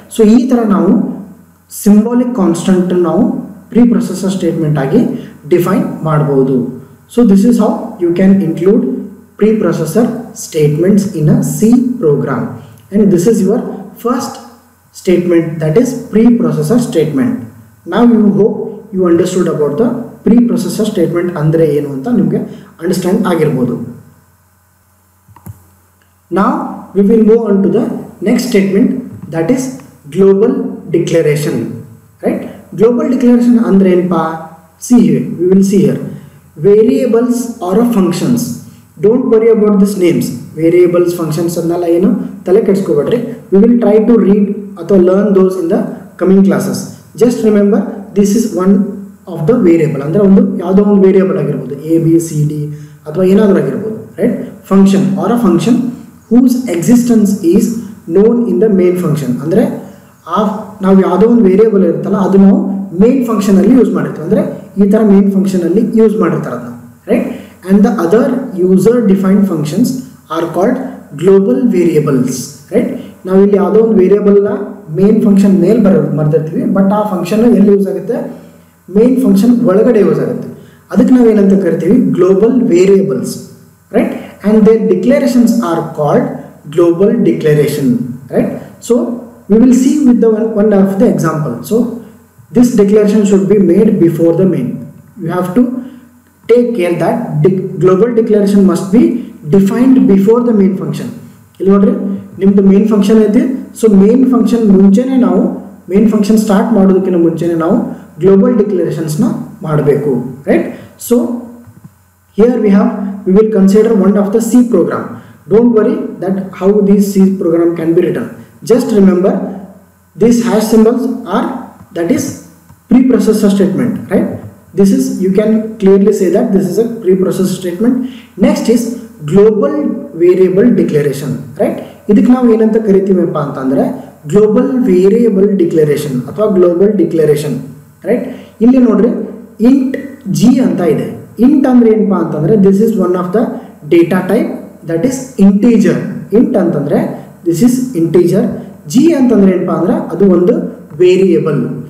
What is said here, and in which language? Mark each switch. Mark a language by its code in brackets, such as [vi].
[kn] So ಈ ಥರ ನಾವು ಸಿಂಬಾಲಿಕ್ ಕಾನ್ಸ್ಟೆಂಟ್ ನಾವು ಪ್ರೀಪ್ರೊಸೆಸರ್ ಸ್ಟೇಟ್ಮೆಂಟ್ ಆಗಿ ಡಿಫೈನ್ ಮಾಡ್ಬೋದು. [en] So this is how you can include preprocessor statements in a C program. And this is your first statement, that is preprocessor statement. Now you hope you understood about the preprocessor statement [kn] andre ಏನು ಅಂತ ನಿಮಗೆ understand ಆಗಿರಬಹುದು. [en] Now we will move on to the next statement, that is global declaration, right? Global declaration [kn] ಅಂದ್ರೆ ಏನಪ್ಪಾ, [en] See here, we will see here variables or functions. Don't worry about these names. [kn] Variables, functions ಅನ್ನೆಲ್ಲ ಏನು ತಲೆ ಕೆಡಿಸ್ಕೋಬೇಡ್ರಿ. [en] We will try to read ಅಥವಾ learn those in the coming classes. Just remember this is one of the variable. [kn] ಅಂದರೆ ಒಂದು ಯಾವುದೋ ಒಂದು variable ಆಗಿರ್ಬೋದು, A B C D ಅಥವಾ ಏನಾದರೂ ಆಗಿರ್ಬೋದು, right. [en] Function or a function whose existence is known in the main function. [kn] ಅಂದರೆ ನಾವು ಯಾವುದೋ ಒಂದು ವೇರಿಯೇಬಲ್ ಇರುತ್ತಲ್ಲ ಅದು ನಾವು ಮೇನ್ ಫಂಕ್ಷನಲ್ಲಿ ಯೂಸ್ ಮಾಡಿರ್ತೀವಿ. ಅಂದರೆ ಈ ಥರ ಮೇನ್ ಫಂಕ್ಷನಲ್ಲಿ ಯೂಸ್ ಮಾಡಿರ್ತಾರೆ ಅದನ್ನ, right. [en] And the other user defined functions are called global variables, right. [kn] ನಾವು ಇಲ್ಲಿ ಯಾವುದೋ ಒಂದು ವೇರಿಯೇಬಲ್ನ ಮೇನ್ ಫಂಕ್ಷನ್ ಮೇಲೆ ಬರ್ದಿರ್ತೀವಿ, ಬಟ್ ಆ ಫಂಕ್ಷನ್ ಎಲ್ಲಿ ಯೂಸ್ ಆಗುತ್ತೆ, ಮೇನ್ ಫಂಕ್ಷನ್ ಒಳಗಡೆ ಯೂಸ್ ಆಗುತ್ತೆ. ಅದಕ್ಕೆ ನಾವು ಏನಂತ ಕರಿತೀವಿ, global variables, right. [en] And their declarations are called global declaration, right. So we will see with the one of the example. So this declaration should be made before the main. You have to take care that global declaration must be defined before the main function. [kn] ಇಲ್ಲಿ ನೋಡ್ರಿ, ನಿಮ್ದು main function ಐತಿ. So main function ಮುಂಚೆನೆ ನಾವು main function start ಮಾಡೋದಕ್ಕಿಂತ ಮುಂಚೆನೆ ನಾವು global ಡಿಕ್ಲರೇಷನ್ಸ್ನ ಮಾಡಬೇಕು, right. [en] So here we will consider one of the C program. Don't worry that how this C program can be written. Just remember these hash symbols are, that is preprocessor statement, right. This is, you can clearly say that this is a preprocessor statement. Next is global variable declaration, right. [kn] ಇದಕ್ಕೆ ನಾವು ಏನಂತ ಕರಿತೀವಪ್ಪ ಅಂತಂದ್ರೆ global variable declaration ಅಥವಾ global declaration, right. ಇಲ್ಲಿ ನೋಡ್ರಿ int G ಅಂತ ಇದೆ. Int ಅಂದ್ರೆ ಏನಪ್ಪ ಅಂತಂದ್ರೆ [en] This is one of the data type, that is integer. [kn] Int ಅಂತಂದ್ರೆ [en] This is integer. [kn] ಜಿ ಅಂತಂದ್ರೆ ಏನಪ್ಪ ಅಂದ್ರೆ ಅದು ಒಂದು ವೇರಿಯೇಬಲ್.